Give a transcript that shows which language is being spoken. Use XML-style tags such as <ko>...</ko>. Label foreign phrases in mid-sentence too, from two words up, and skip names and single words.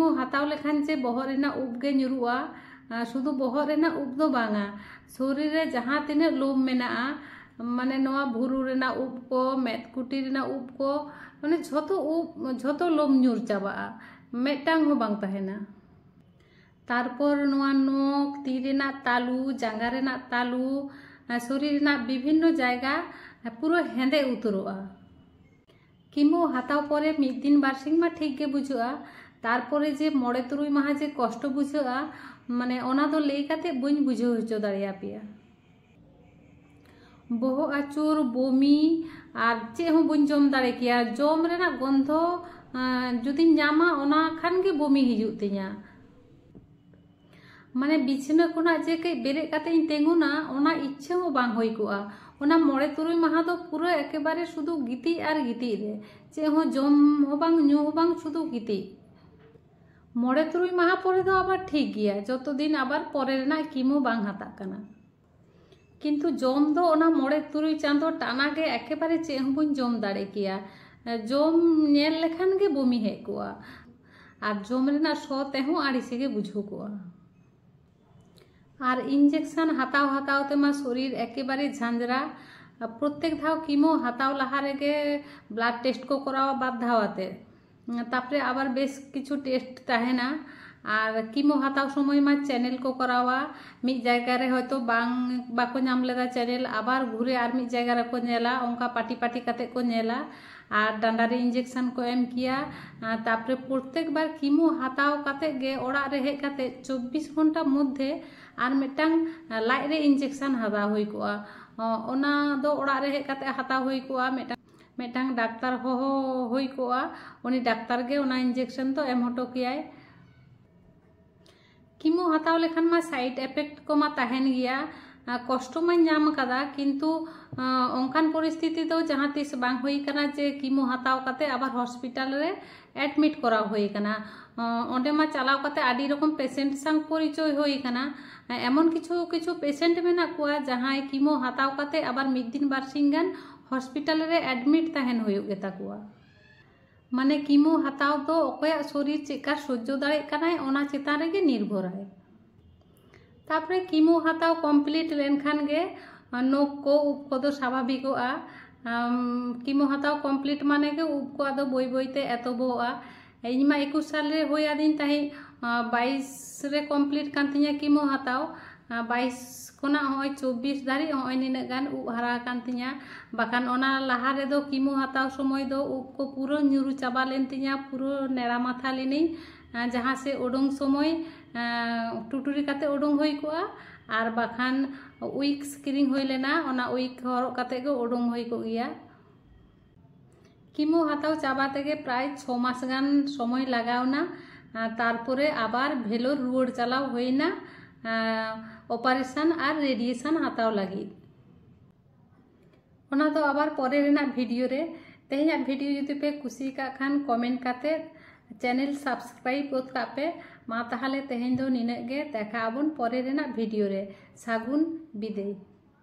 <sat>हताव लेखान जे बहर रेना उब गे ᱧᱩᱨᱩआ शुधु बहर रेना उब दो बांगा शरीर रे जहाँ तिने लोम मेनाआ माने नोआ भुरु रेना उब को मेदकुटी रेना उब को माने झोतो लोम ᱧᱩᱨ चाबाआ मिदटांग हूँ बांग तहेना तारपर नोआ नोक ती रेना तालू जांगा रेना तालू शरीर रेना विभिन्न जायगा पुरो हेंदे उतरोआ कीमो हताव परे मिद दिन बारसिंग मा ठीक गे बुझुआ तारपरे जे मोड़े तुरुई माहा जे कष्ट बुझुआ माने ओना दो लई काते बइन बुझाव हचो दाड़िया पेया बहो आचुर बमी और चे हूँ बइन जम दाड़े किया जम रेना गंध जुदी नामा ओना खान गे बमी हिजुग तिया माने बिछना खुना जे कई बेरे काते इन तेंगुना ओना इच्छा हो बांग होई कोआ ओना मोड़े तुरुई माहा दो पूरा एकेबारे शुधु गिती आर गिती रे चे हो जम हो बांग ᱧᱩ हो बांग शुधु गिती मोड़े तुरुई माहा परे दो आबार ठीक गिया जतो दिन आबार परे रेना कीमो बांग हाता कना किंतु जम दो ओना मोड़े तुरुई चांदो टाना गे एकेबारे चे हो बइन जम दाड़े किया जम नेल लेखान गे बमी हेज कोआ आर जम रेना सो तेहू आड़िसे गे बुझो कोआ और इंजेक्शन हताव हताव तेमा शरीर एकेबारे झांझरा प्रत्येक धाव कीमो हताव लहा रेगे</sat> <en>blood test</en> <sat>को करावा बाद धावाते तापरे आबार बेस किछु टेस्ट तहेना और कीमो हताव समय मा चैनल को करावा मिद जायगा रे हयतो बांग बाको नाम लेदा चैनल आबार घुरे आर मिद जायगा रे को नेला ओंका पाटी पाटी काते को नेला और डांडा रे इंजेक्शन को एम किया तापरे प्रत्येक बार कीमो हताव काते गे ओड़ा रे हेज काते 24 घंटा मध्य और मिदटांग लाइट रे इंजेक्शन हताव हुई कोआ ओना दो ओड़ा रे हेज काते हताव हुई कोआ मिदटांग डाक्तार हो हुई कोआ उनी डाक्तार गे ओना इंजेक्शन तो एम हटो कियाय कीमो हताव लेखान मा</sat> <en>side effect</en> <sat>को मा तहेन गिया कष्ट मा नाम कदा किंतु ओंकान परिस्थिति तो जहाँ तीस बांग हुई कना जे कीमो हताव काते आबार हॉस्पिटल रे एडमिट करा हुई कना ओंडे मा चलाव काते आडी रकम पेशेंट संग परिचय हुई कना</sat> <bn>এমন কিছু কিছু</bn> <sat>पेशेंट मेना कुआ जहाँ कीमो हताव काते आबार मिद दिन बारसिंग गान हॉस्पिटल रे एडमिट तहेन हुई गेता कुआ माने कीमो हताव दो ओकया शरीर चेका सह्य दाड़े कनाय ओना चेतान रेगे निर्भर है तापरे कीमो हताव कमप्लीट लेनखान गे नोक को उब को दो स्वाभाविकोआ कीमो हताव कमप्लीट माने गे उब को आदो बई बईते एतोबोआ इमा 21 साल रे होई आदिन ताही 22 रे कमप्लीट कान तिया कीमो हताव 22 कोना होय 24 धारी होय निना गान उब हारा कान तिया बाकान ओना लाहा रे दो कीमो हताव समय दो उब को पूरो ᱧᱩᱨᱩ चाबा लेन तिया पूरो नेड़ा माथा लेनी जहाँ से उडुंग समय टुटुरी काते उडुंग हुई कोआ और बाखान उइक्स किरिंग हुई लेना ओना उइक हरक काते गो उडुंग हुई को गिया कीमो हताव चाबा तेगे प्राय 6 मास गान समय लागावना तारपरे आबार भेलोर रुवाड़ चालाव हुईना ऑपरेशन और रेडिएशन हताव लगी ओना दो आबार परे रेना वीडियो रे तेहेना वीडियो जुदी पे कुसी का खान कमेंट काते</sat> <en>channel subscribe</en> <sat>गोद कापे मा ताहले तेहेन दो निना गे देखा आबन परे रेना वीडियो रे सागुन बिदाय।</sat>